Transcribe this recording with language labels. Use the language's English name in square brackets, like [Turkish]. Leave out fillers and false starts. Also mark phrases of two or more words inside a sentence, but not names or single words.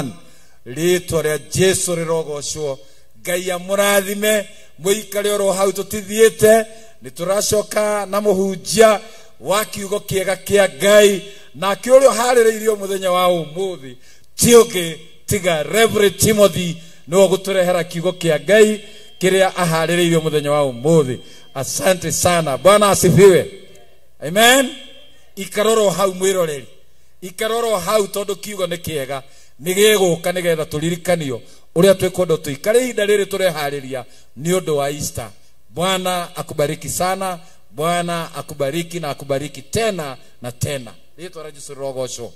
[Kikuyu] Rĩĩtwa rĩa Jesũ rĩrogocwo. Ngai amũrathime muikare oro hau tutithiete ni turacoka na muhunjia wa kiugo kiega kia Ngai na kiurio harĩrĩirio muthenya wa umuthi tiũngĩ tiga Reverend Timothy no guturehera kiugo kia Ngai kiria aharĩrĩirio muthenya wa umuthi. [Swahili] Asante sana. Bwana asifiwe. Amen. [Kikuyu] Ikaroro hau mwiroreri, ikaroro hau tondu kiugo ni kiega ni gĩgũka nigetha turirikanio uria twekwenda tuikare ihinda rĩrĩ turehariria ni undu wa Easter. [Swahili] Bwana akubariki sana. Bwana akubariki na akubariki tena na tena. [Kikuyu] Rĩĩtwa rĩa Jesũ rogocwo.